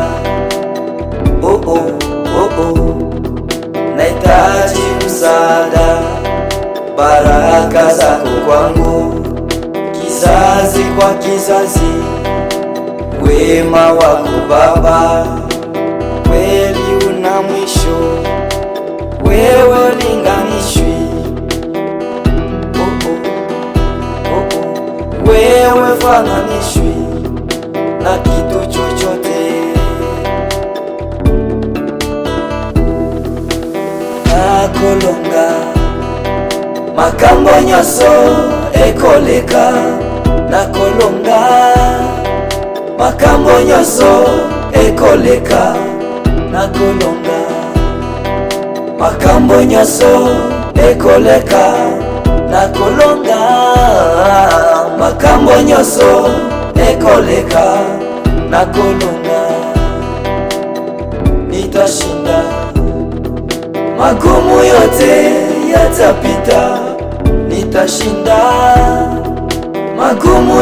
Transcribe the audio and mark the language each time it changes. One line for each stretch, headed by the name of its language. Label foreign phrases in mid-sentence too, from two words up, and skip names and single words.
Swahili: Oh oh, oh oh, nahitaji msaada, baraka zako kwangu, kizazi kwa kizazi, wema wako Baba kweli una mwisho, wewe ulinganishwi. Oh oh, oh oh, wewe fananishwi na kitu chochote.
Lingala: Nakolonga makambo nyonso ekoleka, nakolonga makambo nyonso ekoleka, nakolonga makambo nyonso ekoleka, nakolonga makambo nyonso ekoleka, nakolonga.
Swahili: Nitashinda magumu yote yatapita, nitashinda magumu